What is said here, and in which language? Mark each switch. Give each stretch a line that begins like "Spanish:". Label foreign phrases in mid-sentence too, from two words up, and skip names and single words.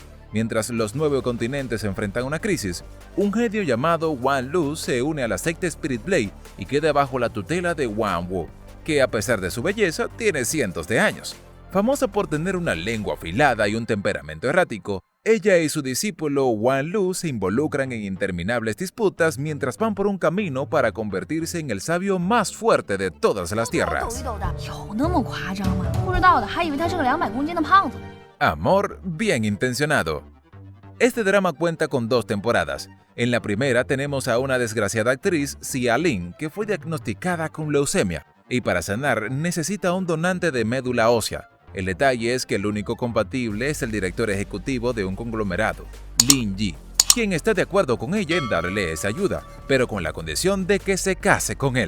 Spanish: Mientras los 9 continentes enfrentan una crisis, un genio llamado Wan Lu se une a la secta Spirit Blade y queda bajo la tutela de Wan Wu, que a pesar de su belleza tiene cientos de años. Famosa por tener una lengua afilada y un temperamento errático, ella y su discípulo Wan Lu se involucran en interminables disputas mientras van por un camino para convertirse en el sabio más fuerte de todas las tierras.
Chinese: 有那么夸张吗？不知道的还以为他是个200公斤的胖子。
Spanish: Amor bien intencionado. Este drama cuenta con 2 temporadas. En la primera tenemos a una desgraciada actriz, Xia Lin, que fue diagnosticada con leucemia y para sanar necesita un donante de médula ósea. El detalle es que el único compatible es el director ejecutivo de un conglomerado, Lin Yi, quien está de acuerdo con ella en darle esa ayuda, pero con la condición de que se case con él.